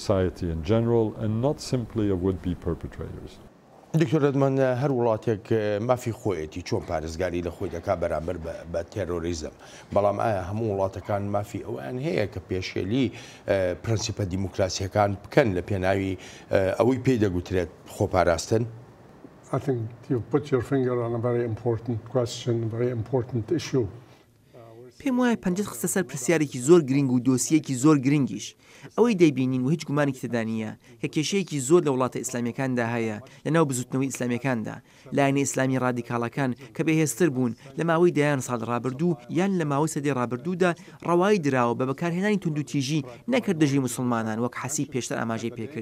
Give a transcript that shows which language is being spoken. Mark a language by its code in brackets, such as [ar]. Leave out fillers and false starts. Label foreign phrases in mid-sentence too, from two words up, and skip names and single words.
[ckb] دکتۆر ئێدمۆند، هەر وڵاتێک مافی خۆیەتی چۆن پارێزگاری لە خۆی دەکات بەرامبەر بە تێرۆریزم، بەڵام ئایا هەموو وڵاتەکان مافی ئەویان هەیە کە پێشێلی پرەنسیپە دیموکراسیەکان بکەن لە پێناوی ئەوەی پێی دەگوترێت خۆپاراستن؟ [en] I think you put your finger on a very important question, a very important issue. [ckb] پێم وایە پەنجەت خستە سەر پرسیارێکی زۆر گرنگ و دۆسیەکی زۆر گرنگیش. ئەوەی دەیبینین و هیچ گومانێکی تێدا نییە کە کێشەیەکی زۆر لە وڵاتە ئیسلامیەکاندا هەیە لە ناو بزوتنەوەی ئیسلامیەکاندا، لایەنە ئیسلامی ڕادیکاڵەکان کە بەهێزتر بوون لە ماوەی دەیان ساڵ ڕابردوو یان لە ماوەی سەدەی ڕابردوودا ڕەوایی دراوە بە بەکارهێنانی توندوتیژی نەکرد دژی موسڵمانان وەک حەسیب پێشتر ئاماژەی پێکرد.